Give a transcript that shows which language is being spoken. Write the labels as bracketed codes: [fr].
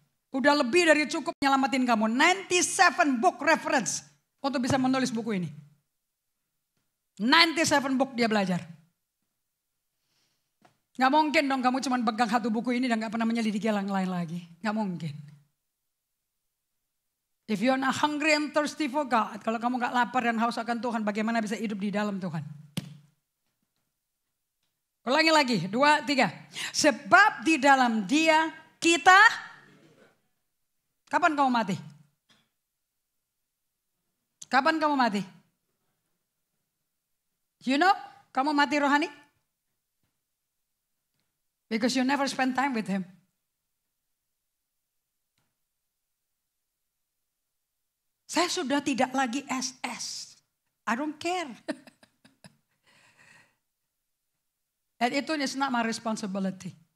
[id] Udah lebih dari cukup nyelamatin kamu. 97 book reference untuk bisa menulis buku ini. 97 book dia belajar. Gak mungkin dong kamu cuma pegang satu buku ini dan gak pernah menyelidiki yang lain lagi. Gak mungkin. [en] If you're not hungry and thirsty for God. [id] Kalau kamu gak lapar dan haus akan Tuhan, bagaimana bisa hidup di dalam Tuhan? Ulangi lagi, 2, 3. Sebab di dalam dia kita... Kapan kamu mati? Kapan kamu mati? [en] You know, [id] kamu mati rohani? [en] Because you never spend time with him. [id] Saya sudah tidak lagi SS. [en] I don't care. And itu is not my responsibility.